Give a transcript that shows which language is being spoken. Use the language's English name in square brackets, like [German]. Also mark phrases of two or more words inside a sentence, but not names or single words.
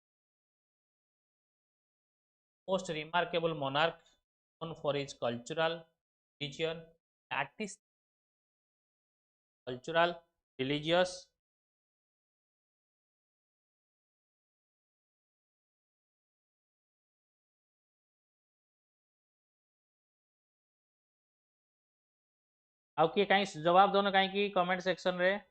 [English] most remarkable monarchs, known for his religion, artist, cultural, religious, [Odia] ଆଉ କିଏ କାହିଁ ଜବାବ ଦଉନ କାହିଁକି [English] comment section [Odia] ରେ